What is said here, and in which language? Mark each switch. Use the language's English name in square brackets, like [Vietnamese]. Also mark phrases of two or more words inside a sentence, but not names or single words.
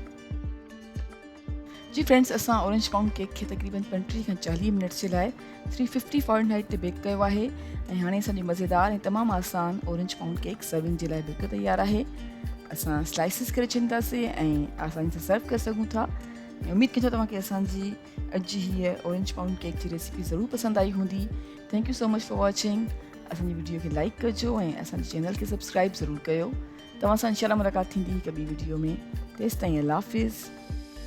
[Sindhi] जी फ्रेंड्स, असां [English] orange pound cake [Sindhi] खे तक़रीबन 35 खां 40 मिनट्स जे लाइ 350 फ़ारेनहाइट ते बेक कयो आहे ऐं हाणे असांजी मज़ेदार ऐं तमामु आसान [English] orange pound cake serving [Sindhi] जे लाइ बिल्कुलु तयारु आहे। असां स्लाइसिस करे छॾींदासीं ऐं आसानी सां सर्व करे सघूं था। उमेद कयूं था तव्हांखे असांजी अॼु हीअ [English] orange pound cake [Sindhi] जी रेसिपी ज़रूरु पसंदि आई हूंदी। [English] thank you so much for watching. [Sindhi] असांजी वीडियो खे लाइक कजो ऐं असांजे चैनल खे सब्सक्राइब ज़रूरु कयो। तव्हां सां इंशाल्लाह मुलाक़ात थींदी हिकु ॿी वीडियो में। तेसिताईं अल्लाह हाफ़िज़।